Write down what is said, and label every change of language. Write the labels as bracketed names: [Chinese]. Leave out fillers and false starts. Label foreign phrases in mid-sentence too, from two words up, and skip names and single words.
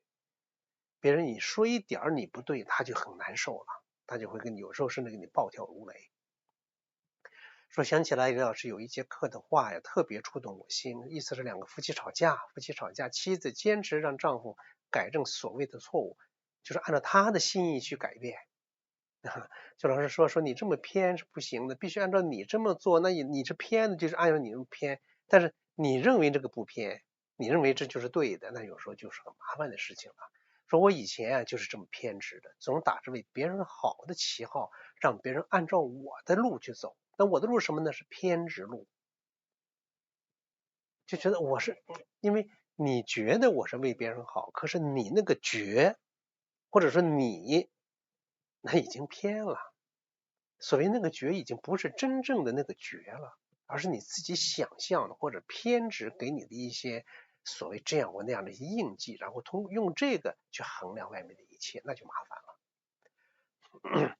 [Chinese] 別人你說一點你不對，他就很難受了，他就会有時候甚至給你暴跳如雷。說想起來李老師有一節課的話呀，特別觸動我心，意思是兩個夫妻吵架，妻子堅持讓丈夫改正所謂的錯誤，就是按照他的心意去改變。就老師說你這麼偏是不行的，必須按照你這麼做，那你是偏的，就是按照你這麼偏，但是你認為這個不偏，你認為這就是對的，那有時候就是很麻煩的事情了。說我以前就是这麼偏執的，總打着為別人好的旗號，讓別人按照我的路去走。那我的路是什麼呢？是偏執路，就覺得我是，因為你覺得我是為別人好，可是你那個覺，或者說你那已經偏了。所謂那個覺已經不是真正的那個覺了，而是你自己想象的或者偏執給你的一些所謂這樣或那樣的一些印記，然後用這個去衡量外面的一切，那就麻煩了。